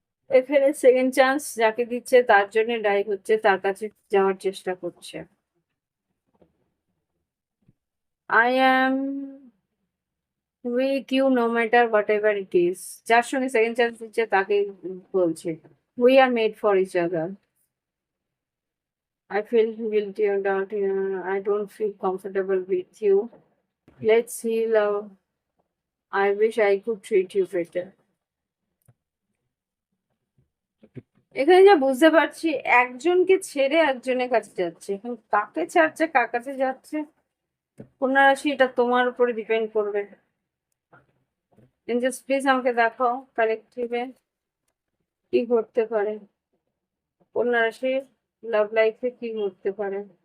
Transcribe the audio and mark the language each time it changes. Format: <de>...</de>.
<bn>এখানে second chance যাকে দিচ্ছে তার জন্য ডাই হচ্ছে, তার কাছে যাওয়ার চেষ্টা করছে।</bn> <en>I am with you no matter whatever it is.</en> <bn>যার সঙ্গে সেকেন্ড চান্স দিচ্ছে তাকে বলছে we are made for each other.</bn> <en>I feel guilty about I don't feel comfortable with you. Let's heal. I wish I could treat you better.</en> <bn>এখানে যা বুঝতে পারছি, একজনকে ছেড়ে একজনের কাছে যাচ্ছে, এখন কাকে ছাড়ছে কার কাছে যাচ্ছে কন্যা রাশি, এটা তোমার উপরে ডিপেন্ড করবে। এঞ্জেলস প্লিজ আমাকে দেখাও কালেকটিভে কি ঘটতে পারে, কন্যা রাশির লাভ লাইফে কি ঘটতে পারে।</bn>